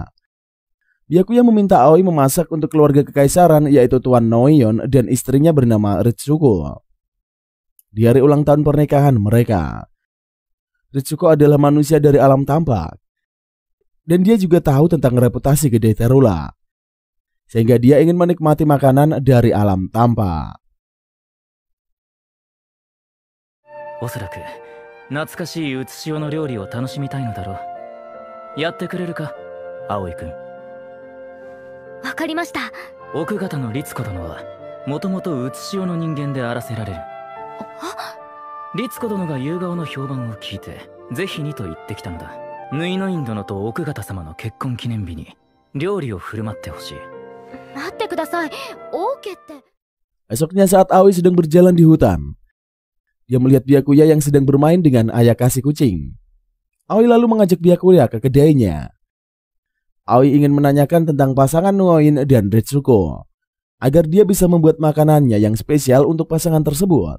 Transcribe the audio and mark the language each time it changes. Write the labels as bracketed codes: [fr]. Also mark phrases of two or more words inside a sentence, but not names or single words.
[id] Byakuya meminta Aoi memasak untuk keluarga kekaisaran, yaitu Tuan Noion dan istrinya bernama Ritsuko. Di hari ulang tahun pernikahan mereka, Ritsuko adalah manusia dari alam tampak. Dan dia juga tahu tentang reputasi kedai Terula, sehingga dia ingin menikmati makanan dari alam tampak. [ja] おそらく懐かしい写し代の料理を楽しみたいのだろう。やってくれるか？葵君。わかりました。奥方の律子殿はもともとうつしおの人間であらせられる。律子殿が夕顔の評判を聞いてぜひにと言ってきたのだ。ヌイノイン殿と奥方様の結婚記念日に料理を振る舞ってほしい。待ってください。オーケーって。 [id] Esoknya saat Aoi sedang berjalan di hutan, dia melihat Byakuya yang sedang bermain dengan Ayakashi kucing. Aoi lalu mengajak Byakuya ke kedainya. Aoi ingin menanyakan tentang pasangan Nuoin dan Ritsuko, agar dia bisa membuat makanannya yang spesial untuk pasangan tersebut.